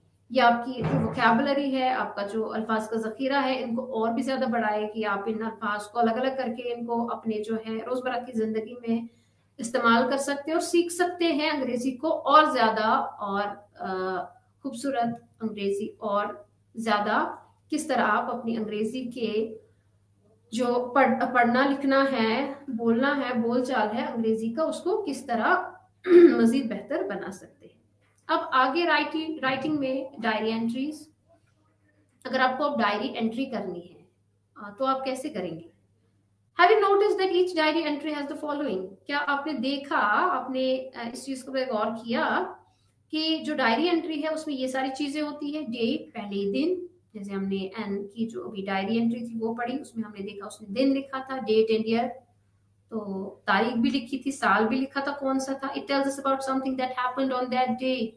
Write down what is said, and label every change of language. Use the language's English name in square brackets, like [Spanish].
[Hindi] ये आपकी वोकैबुलरी है, आपका जो अल्फाज का जखीरा है, इनको और भी ज्यादा बढ़ाए कि आप इन अल्फाज को अलग अलग करके इनको अपने जो है रोजमर्रा की जिंदगी में इस्तेमाल कर सकते हैं और सीख सकते हैं अंग्रेजी को और ज्यादा, और खूबसूरत अंग्रेजी, और ज्यादा किस तरह आप अपनी अंग्रेजी के जो पढ़ना लिखना है, बोलना है, बोलचाल है अंग्रेजी का, उसको किस तरह मजीद बेहतर बना सकते हैं। अब आगे राइटिंग में डायरी एंट्रीज। अगर आपको अब डायरी एंट्री करनी है तो आप कैसे करेंगे? [English] Have you noticed that each diary entry has the following? [Hindi] क्या आपने देखा, आपने इस चीज को गौर किया कि जो डायरी एंट्री है उसमें ये सारी चीजें होती है। डेट, पहले दिन जैसे हमने एन की जो अभी डायरी एंट्री थी वो पढ़ी, उसमें हमने देखा उसने दिन लिखा था, डेट एंड ईयर, तो तारीख भी लिखी थी, साल भी लिखा था कौन सा था। [English] It tells us about something that happened on that day.